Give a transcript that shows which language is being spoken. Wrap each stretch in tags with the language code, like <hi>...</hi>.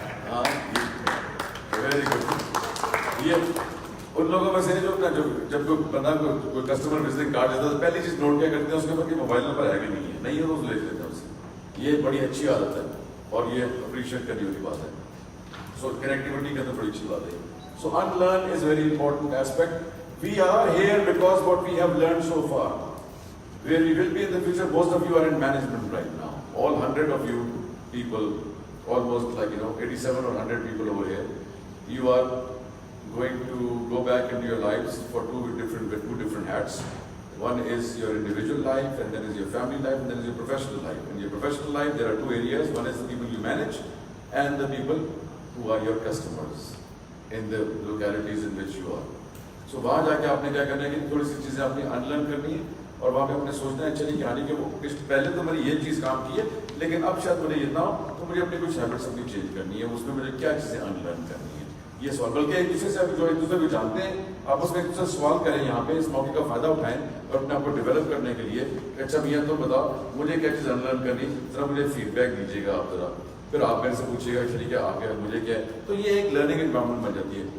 <hi>हाँ,</hi> <en>Very good.</en> <hi>ये उन लोगों में से जो जब कोई बंदा कोई कस्टमर विजिटिंग कार्ड देता है तो पहली चीज़ नोट क्या करते हैं उसके ऊपर कि मोबाइल नंबर है कि नहीं है, नहीं है तो उसे ले लेते हैं उससे। ये बड़ी अच्छी आदत है और ये अप्रिशिएट करने वाली बात है। सो कनेक्टिविटी के अंदर बड़ी अच्छी बात है।</hi> <en>So unlearn is very important aspect. We are here because what we have learned so far. Where we will be in the future, most of you are in management right now. All 100 of you people, almost like 87 or 100 people over here, you are going to go back into your lives for two different hats. One is your individual life, and then is your family life, and then is your professional life. In your professional life, there are two areas. One is the people you manage, and the people who are your customers in the localities in which you are.</en> <hi>So वहाँ जाके आपने क्या करना है कि थोड़ी सी चीज़ें आपने अनलर्न करनी है और वहाँ पे अपने सोचना है चलिए कहानी के वो पहले तो मैंने ये चीज़ काम की है लेकिन अब शायद मुझे ये ना हो तो मुझे अपनी कुछ हैबिट्स अपनी चेंज करनी है, उसमें मुझे क्या चीज़ें अनलर्न करनी है, ये सवाल। बल्कि एक दूसरे से जो एक दूसरे को जानते हैं आपस में एक दूसरे सवाल करें, यहाँ पे इस मौके का फायदा उठाएं और अपने आप को डेवलप करने के लिए अच्छा भैया तो बताओ मुझे क्या चीज़ अनलर्न करनी, जरा मुझे फीडबैक दीजिएगा आप जरा, फिर आप मेरे से पूछिएगा चलिए क्या आप क्या मुझे क्या है, तो ये एक लर्निंग एनवायरनमेंट बन जाती है।</hi>